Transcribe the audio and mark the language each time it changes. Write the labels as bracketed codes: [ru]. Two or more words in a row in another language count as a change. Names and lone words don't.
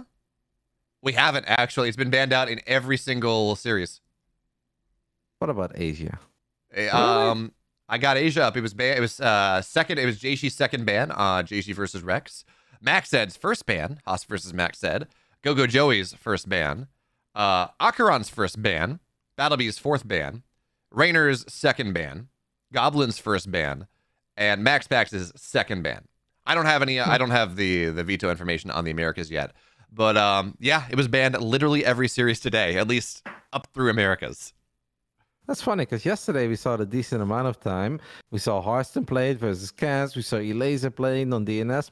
[en] We haven't, actually. It's been banned out in every single series. What about Asia? I got Asia up. It was second. It was Jieshi's second ban. Jieshi versus Rex. Maxed's first ban. Haas versus Maxed. GoGoJoey's first ban. Akaron's first ban. BattleB's fourth ban. Raynor's second ban. Goblin's first ban. And MaxPax's second ban. I don't have any. I don't have the veto information on the Americas yet. But yeah, it was banned literally every series today, at least up through Americas. That's funny, because yesterday we saw the decent amount of time. We saw Harston played versus Kaz. We saw Elaser playing on DNS.